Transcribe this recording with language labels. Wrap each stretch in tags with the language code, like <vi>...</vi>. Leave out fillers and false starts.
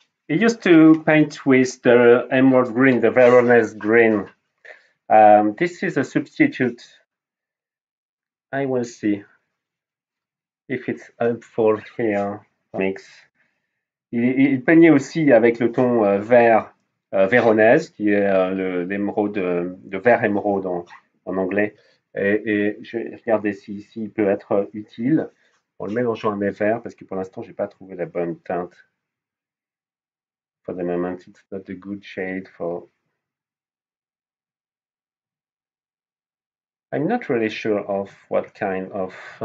<en>I used to paint with the emerald green, the Veronese green. This is a substitute. I will see if it's helpful here. Mix.</en> <fr>Il peignait aussi avec le ton vert Véronèse, qui est l'émeraude, de vert émeraude en anglais. Et je vais regarder s'il peut être utile en le mélangeant à mes verts, parce que pour l'instant, je n'ai pas trouvé la bonne teinte.</fr> <en>For the moment, it's not a good shade for. I'm not really sure of what kind of.</en>